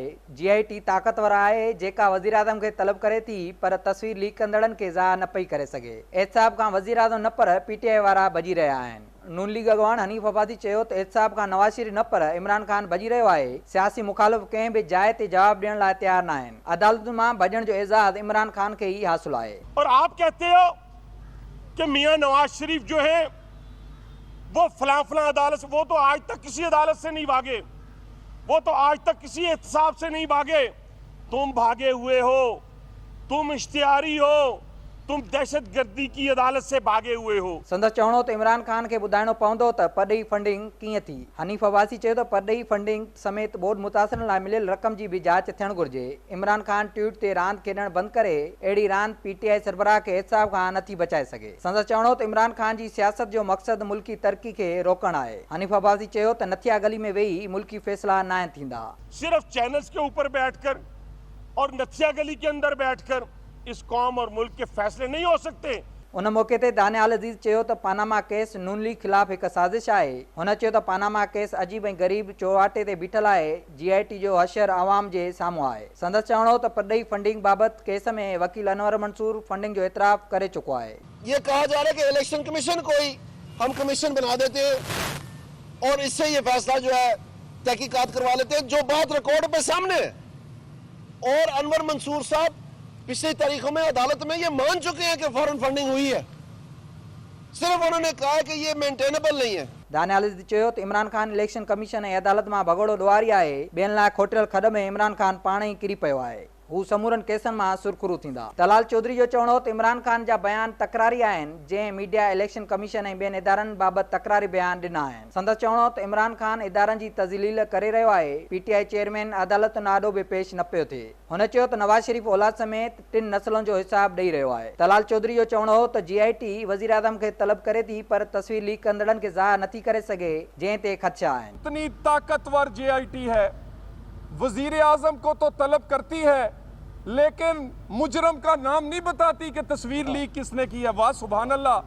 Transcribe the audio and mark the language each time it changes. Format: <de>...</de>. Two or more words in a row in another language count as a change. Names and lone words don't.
<sd>GIT ताक़तवर आहे जेका वज़ीर आज़म खे तलब करे थी पर तस्वीर लीक कंदड़नि खे ज़ाह न पई करे सघे। एहतसाब खां वज़ीर आज़म न पर PTI वारा भॼी रहिया आहिनि। नून लीग अॻवान हनीफ़ आबादी चयो त एहतसाब खां नवाज़ शरीफ़ न पर इमरान ख़ान भॼी रहियो आहे। सियासी मुखालिफ़ कंहिं बि जाइ ते जवाब ॾियण लाइ तयार न आहिनि। अदालत मां भॼण जो एज़ाज़ इमरान ख़ान खे ई हासिल आहे।</sd> <ur>اور آپ کہتے ہو کہ میاں نواز شریف جو ہے وہ فلاں فلاں عدالت سے، وہ تو آج تک کسی عدالت سے نہیں بھاگے، وہ تو آج تک کسی احتساب سے نہیں بھاگے. تم بھاگے ہوئے ہو، تم اشتہاری ہو، تم دہشت گردی کی عدالت سے بھاگے ہوئے ہو.</ur> <sd>संदसि चवणो त इमरान ख़ान खे ॿुधाइणो पवंदो त परॾेही फंडिंग कीअं थी। हनीफ़ अब्बासी चयो त परॾेही फंडिंग समेत बोर्ड मुतासिरनि लाइ मिलियल रक़म जी बि जांच थियणु घुरिजे। इमरान ख़ान ट्वीट ते रांदि खेॾणु बंदि करे अहिड़ी रांदि PTI सरबराह खे एहतसाब खां नथी बचाए सघे। संदसि चवणो त इमरान ख़ान जी सियासत जो मक़सदु मुल्की तरक़ी खे रोकणु आहे। हनीफ़ अब्बासी चयो त नथिया गली में वेही मुल्की फ़ैसिला न थींदा।</sd> <ur>صرف چینلز کے اوپر بیٹھ کر اور نتھیا گلی کے اندر بیٹھ کر اس قوم اور ملک کے فیصلے نہیں ہو سکتے.</ur> <sd>उन मौके ते दानियाल अज़ीज़ चयो त पानामा केस नून लीग ख़िलाफ़ हिकु साज़िश आहे। हुन चयो त पानामा केस अजीब ऐं ग़रीब चौवाटे ते बीठल आहे। GIT जो हशर आवाम जे साम्हूं आहे। संदसि चवणो त परॾेही फंडिंग बाबति केस में वकील अनवर मंसूर फंडिंग जो एतराफ़ करे चुको आहे।</sd> <ur>یہ کہا جا رہا ہے کہ</ur> <en>election commission</en> <ur>کو ہی ہم کمیشن بنا دیتے ہیں اور اس سے یہ فیصلہ جو ہے تحقیقات کروا لیتے ہیں، جو بات ریکارڈ پہ سامنے ہے. اور انور منصور صاحب پچھلی تاریخوں میں عدالت میں یہ مان چکے ہیں کہ</ur> <en>foreign funding</en> <ur>ہوئی ہے، صرف انہوں نے کہا ہے کہ یہ مینٹیننبل نہیں ہے.</ur> <sd>दानियाल अज़ीज़ चयो त इमरान ख़ान</sd> <en>election commission</en> <sd>ऐं अदालत मां भगोड़ो ॾुआरी आहे। ॿियनि लाइ खोटियल खॾ में इमरान ख़ान पाण ई किरी पियो आहे। हू समूरनि केसनि मां सुरखुरू थींदा। तलाल चौधरी जो चवणो त इमरान ख़ान जा बयान तकरारी आहिनि, जंहिं मीडिया</sd> <en>election commission</en> <sd>ऐं ॿियनि इदारनि बाबति तकरारी बयान ॾिना आहिनि। संदसि चवणो त इमरान ख़ान इदारनि जी तज़लील करे रहियो आहे। PTI चेयरमैन अदालत नाॾो बि पेश न पियो थिए। हुन चयो त नवाज़ शरीफ़ औलाद समेत 3 नस्लनि जो हिसाब ॾेई रहियो आहे। तलाल चौधरी जो चवणो हो त GIT वज़ीर आज़म खे तलब करे थी पर तस्वीर लीक कंदड़नि खे ज़ाह नथी करे सघे, जंहिं ते ख़दशा आहिनि।</sd> <ur>اتنی طاقتور GIT ہے، وزیر اعظم کو تو طلب کرتی ہے لیکن مجرم کا نام نہیں بتاتی کہ تصویر لیک کس نے کی ہے. واہ سبحان اللہ.</ur>